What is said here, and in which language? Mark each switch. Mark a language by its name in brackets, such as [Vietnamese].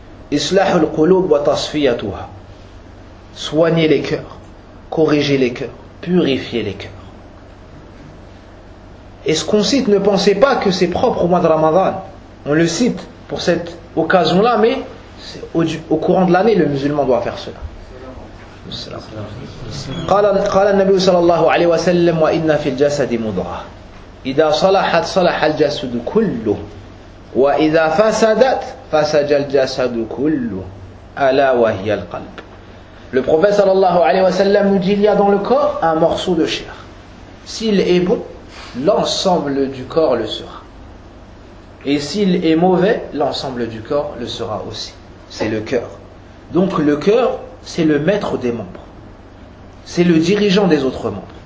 [Arabic] Islah al-qulub wa tasfiyatuha, [French] soigner les cœurs, corriger les cœurs, purifier les cœurs. Et ce qu'on cite, ne pensez pas que c'est propre au mois de Ramadan. On le cite pour cette occasion-là, mais c'est au courant de l'année, le musulman doit faire cela. [Arabic] قال النبي صلى الله عليه وسلم وإن في الجسد مضغة إذا صلحت صلح الجسد كله وإذا فسدت فسد الجسد كله ألا وهي القلب. [French] Le prophète صلى الله عليه وسلم nous dit, il y a dans le corps un morceau de chair. S'il est bon, l'ensemble du corps le sera. Et s'il est mauvais, l'ensemble du corps le sera aussi. C'est le cœur. Donc le cœur, c'est le maître des membres. C'est le dirigeant des autres membres.